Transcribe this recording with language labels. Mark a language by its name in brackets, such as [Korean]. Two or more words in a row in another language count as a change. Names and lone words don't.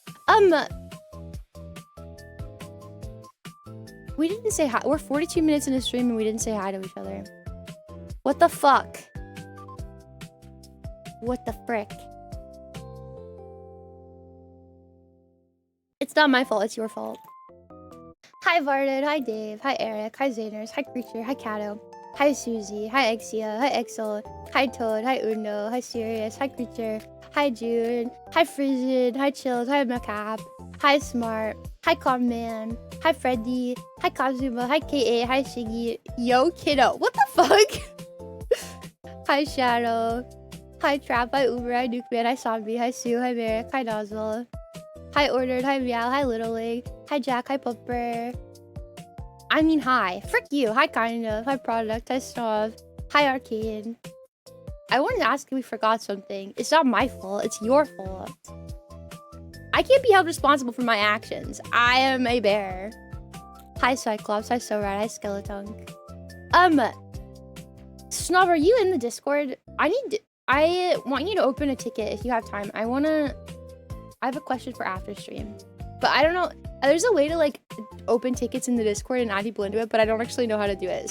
[English] We didn't say hi. We're 42 minutes in a stream and we didn't say hi to each other. What the fuck? What the frick? It's not my fault, it's your fault. Hi Varded, hi Dave, hi Eric, hi Zaners, hi Creature, hi Kato, hi Susie, hi Exia, hi Exel, hi Toad, hi Uno, hi Sirius, hi Creature, hi June, hi Frisian, hi Chills, hi Macap, hi Smart, hi Conman, hi Freddy, hi Kazuma, hi KA, hi Shiggy, yo kiddo, what the fuck? Hi Shadow, hi Trap, hi Uber, hi Nukeman, hi Zombie, hi Sue, hi Merrick, hi Nozzle, hi Ordered, hi Meow, hi Little League, hi Jack, hi Pupper. I mean, hi. Frick you. Hi Kind of, hi Product, hi Snob, hi Arcade. I wanted to ask if we forgot something. It's not my fault, it's your fault. I can't be held responsible for my actions. I am a bear. Hi Cyclops, hi Sorad, hi Skeleton. Snob, are you in the Discord? I want you to open a ticket if you have time. I have a question for after stream. But I don't know. There's a way to like open tickets in the Discord and add people into it, but I don't actually know how to do it.